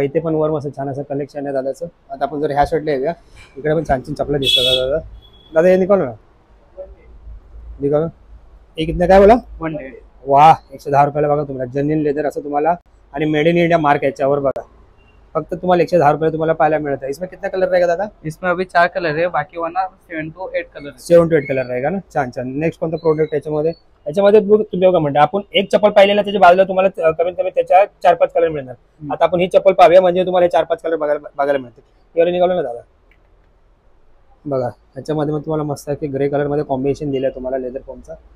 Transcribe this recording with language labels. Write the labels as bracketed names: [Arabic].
[Marathi] इथे पण वर मस्त छान असं कलेक्शन आहे दादाचं. आता आपण जर ह्या साईडला येऊया, इकडे पण छान छान चपला दिसतात दादा. [Hindi] दादा हे निकाल ना, निकाल. हे कितने काय बोला? 110. [Marathi] वाह, 110 रुपयाला बघा तुम्हाला. जेन्युइन लेदर असं तुम्हाला आणि मेड इन इंडिया मार्क याच्यावर बघा. फक्त तुम्हाला 110 रुपये तुम्हाला पाहायला मिळत आहे. [Hindi] इसमें कितना कलर रहेगा दादा? इसमें अभी 4 कलर है, बाकी वरना 7 to 8 कलर. 7 to 8 कलर रहेगा ना. [Marathi] छान छान. नेक्स्ट कोणता प्रोडक्ट याच्यामध्ये? तुम्ही बघा म्हणता आपण एक चप्पल पाहिलेला त्याच्या बाजूला तुम्हाला कमीत कमी त्याच्या 4-5 कलर मिळणार. आता आपण ही चप्पल पाहूया म्हणजे तुम्हाला 4-5 कलर बघायला मिळतील. एवढे निघालो ना दादा बघा. याच्यामध्ये मग तुम्हाला मस्त आहे की ग्रे कलर मध्ये कॉम्बिनेशन दिलं तुम्हाला लेदर फॉर्मचा.